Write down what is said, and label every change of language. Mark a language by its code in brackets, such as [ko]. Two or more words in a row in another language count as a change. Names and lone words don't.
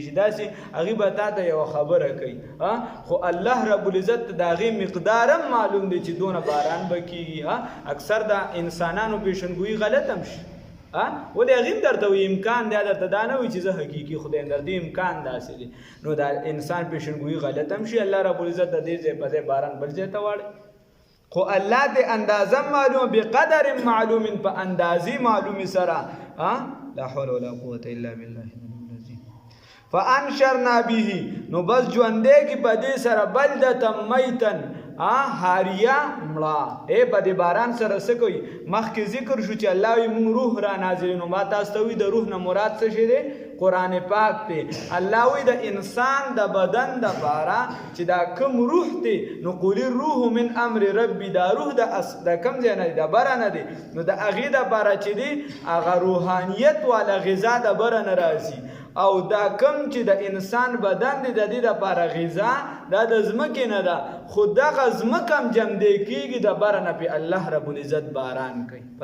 [ps] شي داسې هغې به تا ته یوه خبره کوي خو [ar] الله رب العزت [ps] د هغې مقدار هم معلوم دی چې دونه باران به کېږي اکثر د انسانانو پیشنګویي غلط هم شي ولې هغې هم درته وایي امکان دی درته دا نه وایي چې زه حقیقي خدای در دې امکان داسې دی نو د انسان پیشنګویي غلط هم شي [ar] الله رب العزت [ps] د دې ځای په ځای باران بل ځای ته واړي خو الله دې اندازه معلوم [ar] بقدر معلوم [ps] په اندازې معلومي سره [ar] لا حول ولا قوة الا بالله فانشرنا به [ps] نو بس ژوندې کې په دې سره [ar] بلدة میتا [ps] حاریه مړه په دې باران سره څه کوي مخکې ذکر شو چې الله وایي موږ روح را نازلوي نو ما تاسو ته وایي د روح نه مراد څه شی دی قرآن پاک دی الله وایي د انسان د بدن دپاره چې دا کوم روح دی نو [ar] قل الروح من امر ربي [ps] دا روح د کوم ځای نه دی د بره نه دی نو د هغې دپاره چې دی هغه روحانیت والا غذا د بره نه راځي او دا کم چې د انسان بدن دی د دې دپاره غذا دا د ځمکې نه ده خو دغه ځمکه هم جمدی کېږي د بره نه پې [ar] الله رب العزت [ps] باران کوي په